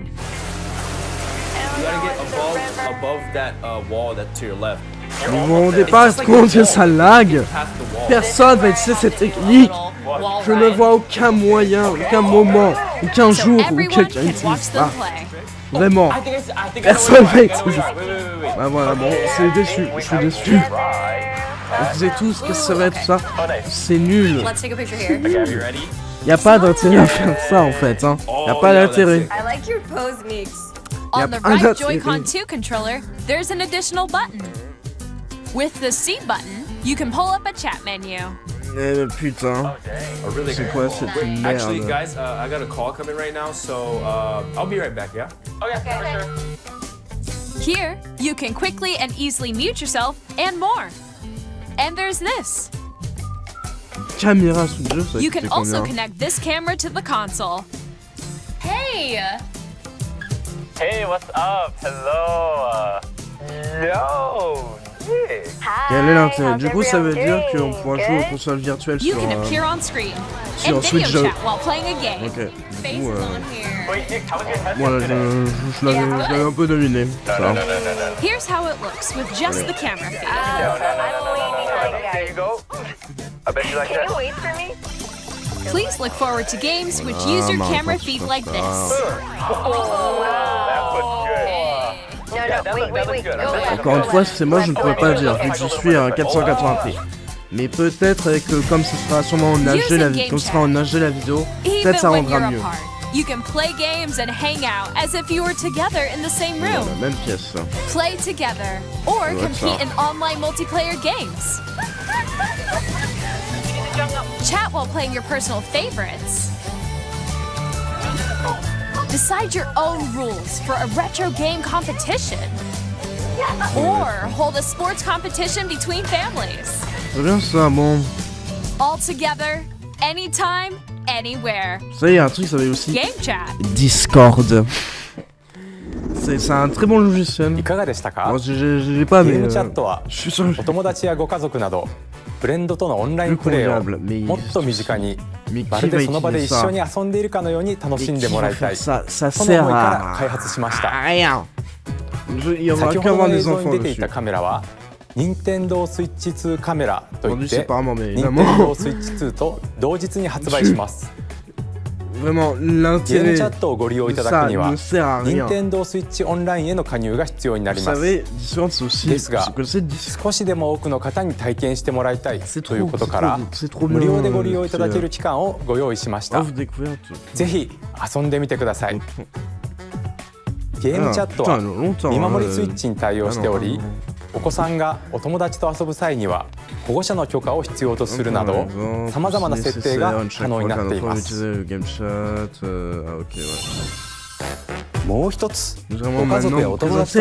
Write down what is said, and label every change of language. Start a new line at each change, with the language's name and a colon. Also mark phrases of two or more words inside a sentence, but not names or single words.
English: You gotta get above that wall that's to your left.
French: Vous vous rendez pas compte que ça lag? Personne va utiliser cette technique. Je ne vois aucun moyen, aucun moment, aucun
English: So
French: jour où
English: everyone
French: quelqu'un
English: can
French: utilise
English: watch
French: ça.
English: them play.
French: Vraiment.
English: I think
French: Personne va utiliser
English: Wait.
French: ça. Bah voilà, bon, c'est déçu, je suis déçu. Vous savez tous qu'est-ce que ça va être ça? C'est nul.
English: let's take a picture here. Okay, are you ready?
French: Y a pas d'intérêt à faire ça en fait, hein. Y a pas d'intérêt.
English: I like your pose, Meeks.
French: On
English: Yep, the I'm right not Joy-Con serious. 2 controller, there's an additional button. With the C button, you can pull up a chat menu.
French: Eh putain,
English: Oh, really?
French: c'est quoi cette
English: Actually,
French: merde?
English: guys, I got a call coming right now, so I'll be right back. Yeah. Okay, for sure. Here, you can quickly and easily mute yourself and more. And there's this.
French: Caméra sous le jeu, ça
English: You
French: coûtait
English: can also
French: combien?
English: connect this camera to the console. Hey! Hey, what's up? Hello. Yo, Nick.
French: Quel est l'intérêt?
English: How's
French: Du coup, ça veut
English: everyone
French: dire qu'on
English: doing?
French: pourra jouer aux
English: Good?
French: consoles virtuelles
English: You
French: sur...
English: can appear on screen
French: sur
English: and video
French: Switch.
English: chat while playing a game. Ok. Face
French: Du coup,
English: is on here. Wait, Nick, how was your test
French: voilà,
English: today?
French: je l'avais un peu deviné. Ça.
English: No. Here's how it looks with just the camera feed. No. guys. There you go. I bet you like Can you that. wait for me? Please look forward to games which use your camera feed like this. That was good. No, wait. that looks good. Go left.
French: Encore une fois, si c'est moi, je ne pourrais pas le dire, vu que je suis à 480p. Mais peut-être avec comme ce sera sûrement en HD la vidéo, comme ce sera en HD la vidéo,
English: Even
French: peut-être ça
English: when
French: rendra
English: you're
French: mieux.
English: apart, you can play games and hang out as if you were together in the same
French: Voilà,
English: room.
French: même pièce.
English: Play together or
French: Ouais,
English: compete
French: ça.
English: in online multiplayer games. Chat while playing your personal favorites. Decide your own rules for a retro game competition. Or hold a sports competition between families.
French: C'est bien ça, bon.
English: All together, anytime, anywhere.
French: Ça y est, un truc, ça va aussi.
English: Game chat.
French: Discord. C'est un très bon logiciel.
Japanese: いかがでしたか
French: Bon, j'ai pas,
Japanese: ゲ
French: mais
Japanese: ームチャットは
French: je suis sûr.
Japanese: お友達やご家族などフレンドとのオンラインプレーをもっと身近に
French: Mais
Japanese: ま
French: qui
Japanese: る
French: va
Japanese: でその場で
French: utiliser
Japanese: 一緒
French: ça?
Japanese: に遊んでいるかのように楽
French: Mais
Japanese: しん
French: qui
Japanese: でもら
French: va
Japanese: いた
French: faire
Japanese: い
French: ça? Ça
Japanese: その
French: sert
Japanese: 思いから
French: à
Japanese: 開発しました
French: rien. Il y aura
Japanese: 先
French: qu'à
Japanese: ほど
French: avoir
Japanese: の映
French: des
Japanese: 像に
French: enfants
Japanese: 出ていた
French: dessus.
Japanese: カメラは任天堂スイッチ2カメラといっ
French: Vendu
Japanese: て
French: séparément, mais
Japanese: 任天
French: évidemment.
Japanese: 堂スイッチ2と同日に発売します
French: Vraiment,
Japanese: ゲーム
French: l'intérêt
Japanese: チャットをご利用いただく
French: ça
Japanese: には
French: ne sert à
Japanese: 任
French: rien.
Japanese: 天堂スイッチオンラインへの加入が必要にな
French: Vous
Japanese: ります
French: savez, Discord c'est aussi. Des gars. C'est que c'est Discord.
Japanese: 少しでも多くの方に体験してもらいたい
French: C'est
Japanese: という
French: trop,
Japanese: ことから
French: c'est trop
Japanese: 無
French: bien.
Japanese: 料でご利用いただける期間をご用意しました
French: Offre découverte.
Japanese: ぜひ遊んでみてくださいゲームチャット
French: Putain,
Japanese: は
French: longtemps.
Japanese: 見守りスイッチに対応しており
French: Ah non,
Japanese: お子さんがお友達と遊ぶ際には保護者の許可を必要とするなどさまざまな設定が可能になっていますもう一つご家族やお友達と